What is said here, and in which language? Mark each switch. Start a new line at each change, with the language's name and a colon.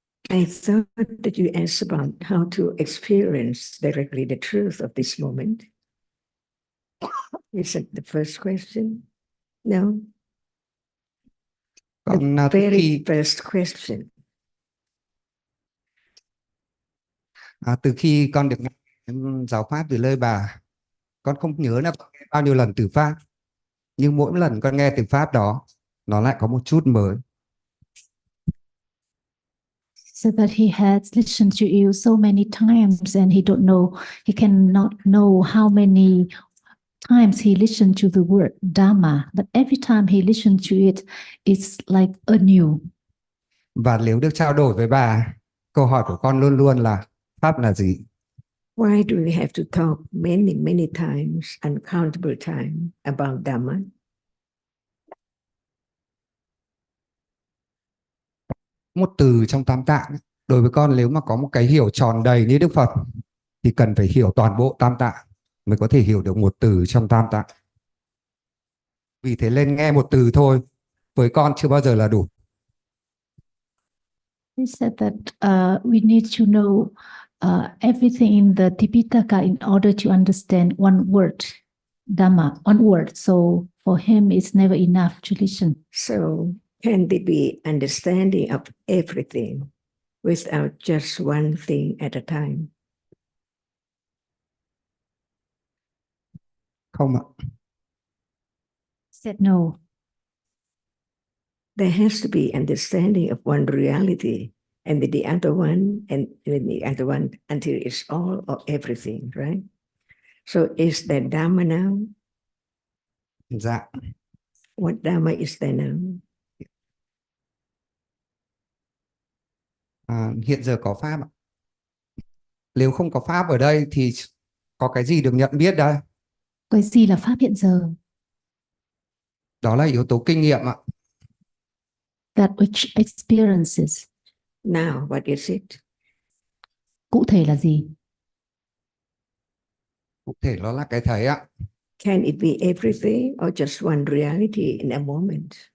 English: I thought that you asked about how to experience directly the truth of this moment. Is that the first question? No. The very first question.
Vietnamese: Từ khi con được nghe giáo pháp từ lời bà, con không nhớ là con nghe bao nhiêu lần từ pháp, nhưng mỗi lần con nghe từ pháp đó, nó lại có một chút mới.
English: So that he has listened to you so many times and he cannot know how many times he listened to the word Dhamma, but every time he listened to it, it's like anew.
Vietnamese: Và nếu được trao đổi với bà, câu hỏi của con luôn luôn là Pháp là gì?
English: Why do we have to talk many times, uncountable times about Dhamma?
Vietnamese: Một từ trong Tam Tạng, đối với con nếu mà có một cái hiểu tròn đầy như Đức Phật thì cần phải hiểu toàn bộ Tam Tạng mới có thể hiểu được một từ trong Tam Tạng. Vì thế lên nghe một từ thôi với con chưa bao giờ là đủ.
English: He said that we need to know everything in the Tipitaka in order to understand one word, Dhamma, one word. So for him, it's never enough to listen. So can there be understanding of everything without just one thing at a time?
Vietnamese: Không ạ.
English: Said no. There has to be understanding of one reality and then the other one and then the other one until it's all or everything, right? So is there Dhamma now?
Vietnamese: Dạ.
English: What Dhamma is there now?
Vietnamese: Hiện giờ có Pháp ạ. Nếu không có Pháp ở đây thì có cái gì được nhận biết đây? Cái gì là Pháp hiện giờ? Đó là yếu tố kinh nghiệm ạ.
English: That which experiences. Now, what is it?
Vietnamese: Cụ thể là gì? Cụ thể nó là cái thấy ạ.
English: Can it be everything or just one reality in a moment?